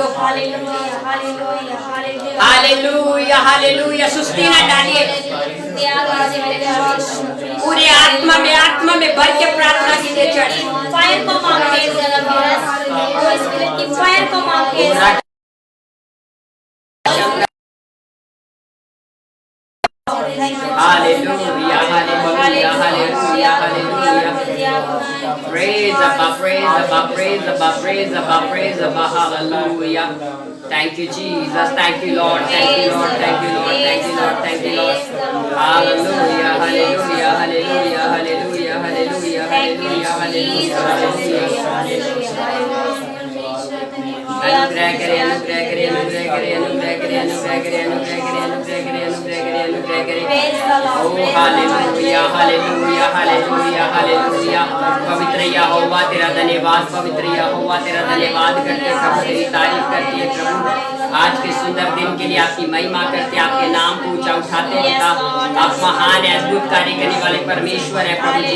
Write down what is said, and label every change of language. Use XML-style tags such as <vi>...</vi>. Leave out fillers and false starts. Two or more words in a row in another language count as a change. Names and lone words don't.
<en>Hallelujah, hallelujah, hallelujah। Hallelujah, hallelujah।</en> <hi>सुस्ती न डालिए। पूरे आत्मा में भर के प्रार्थना कीजिए चर्च। फायर को मांगते हैं,</hi> <en>Holy Spirit</en> <hi>की फायर को मांगते हैं।</hi> <en>Hallelujah, hallelujah, hallelujah, hallelujah. Praise Abba, praise Abba, praise Abba, praise Abba, praise Abba, hallelujah. Thank you Jesus, thank you Lord, thank you Lord, thank you Lord, thank you Lord, thank you Lord. Hallelujah, hallelujah, hallelujah, hallelujah, hallelujah, hallelujah, hallelujah, hallelujah.</en> <hi>अनुग्रह करे, अनुग्रह करे, अनुग्रह करे, अनुग्रह करे, अनुग्रह करे, अनुग्रह करे, अनुग्रह करे, अनुग्रह करे, अनुग्रह करे। Oh हालेलुया, हालेलुया, हालेलुया, हालेलुया। पवित्र यहोवा तेरा धन्यवाद, पवित्र यहोवा तेरा धन्यवाद करते हैं प्रभु, तेरी तारीफ करती है प्रभु। आज के सुंदर दिन के लिए आपकी महिमा करते हैं, आपके नाम को ऊंचा उठाते हैं पिता। आप महान है, अद्भुत कार्य करने वाले परमेश्वर है प्रभु जी।</hi>